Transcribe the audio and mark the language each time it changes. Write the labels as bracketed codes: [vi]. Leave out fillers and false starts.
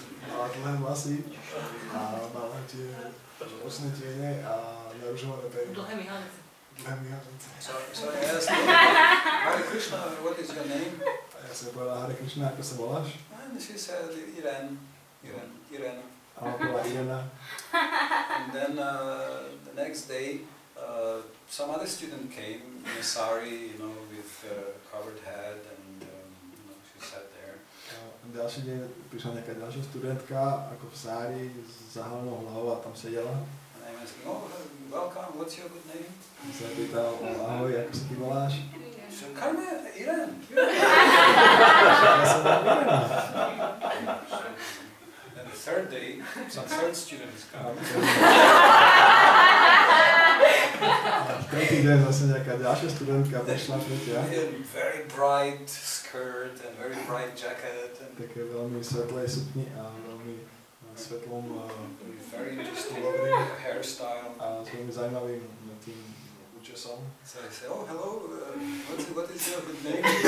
[sk] Mala dlhé vlasy a mala tie očné tiene a naružované pery. Dlhé myhalnice. [en] So I asked her, Hare Krišna, what is your name? [sk] A ja som povedal, Hare Krišna, ako sa voláš? [en] And she said, Irene. [sk] A ona bola Irena. [en] And then the next day, some other student came in a sari, with covered head, and she sat there. [sk] Ďalší deň prišla nejaká ďalšia studentka, ako v sári, s zahalenou hlavou a tam sedela. [en] And I was asking, welcome, what's your good name? [sk] A sa pýtal, ahoj, ako sa ty voláš? [en] She said, Karme, Irene. [sk] Ja som volám Irena. [en] And the third day, some third students come. [sk] Tretí deň zase nejaká ďalšia studentka prišla, tretia. [en] Very bright skirt and very bright jacket. And [sk] Také veľmi svetlej sukni a veľmi svetlom [en] very interesting hairstyle. [sk] a s veľmi zaujímavým tým účesom. [en] So I say, oh, hello, what is your good name?